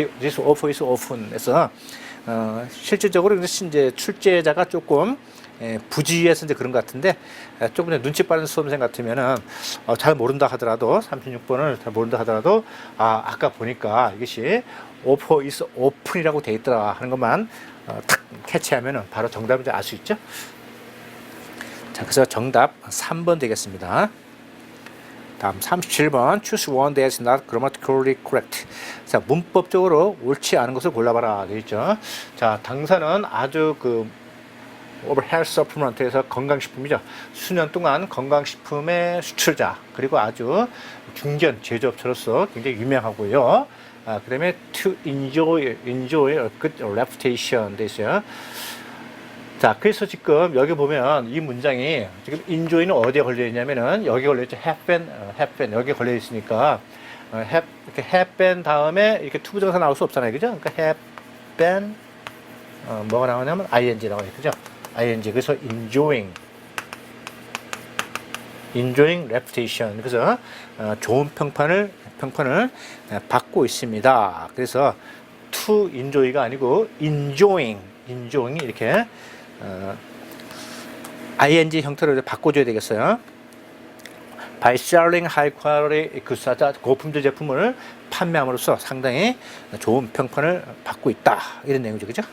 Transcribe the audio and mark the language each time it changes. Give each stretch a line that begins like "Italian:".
English: This offer is often
Korean: 에서 실질적으로 이제 출제자가 조금 부지해서 이제 그런 것 같은데, 조금 눈치 빠른 수험생 같으면은 잘 모른다 하더라도 36번을 잘 모른다 하더라도 아까 보니까 이것이
English: offer is open
Korean: 이라고 돼 있더라 하는 것만 탁 캐치하면은 바로 정답인지 알 수 있죠. 자, 그래서 정답 3번 되겠습니다. 다음 37번
English: choose one that is not grammatically correct.
Korean: 자, 문법적으로 옳지 않은 것을 골라봐라 되어 있죠. 자, 당사는 아주
English: over health supplement
Korean: 에서 건강식품이죠. 수년 동안 건강식품의 수출자, 그리고 아주 중견 제조업체로서 굉장히 유명하고요. 그 다음에
English: to enjoy a good reputation
Korean: 돼 있어요. 자, 그래서 지금 여기 보면 이 문장이 지금 enjoy는 어디에 걸려 있냐면은 여기 걸려 있죠.
English: have been
Korean: 여기 걸려 있으니까 이렇게 have been 다음에 이렇게 투부정사 나올 수 없잖아요, 그죠? 그러니까
English: have been
Korean: 뭐가 나오냐면 ing 나와요, 그죠? ing. 그래서
English: enjoying reputation.
Korean: 그래서 좋은 평판을 받고 있습니다. 그래서
English: to enjoy
Korean: 가 아니고 enjoying 이렇게 ing 형태로 바꿔줘야 되겠어요.
English: By selling high quality goods,
Korean: 고품질 제품을 판매함으로써 상당히 좋은 평판을 받고 있다, 이런 내용이죠, 그죠?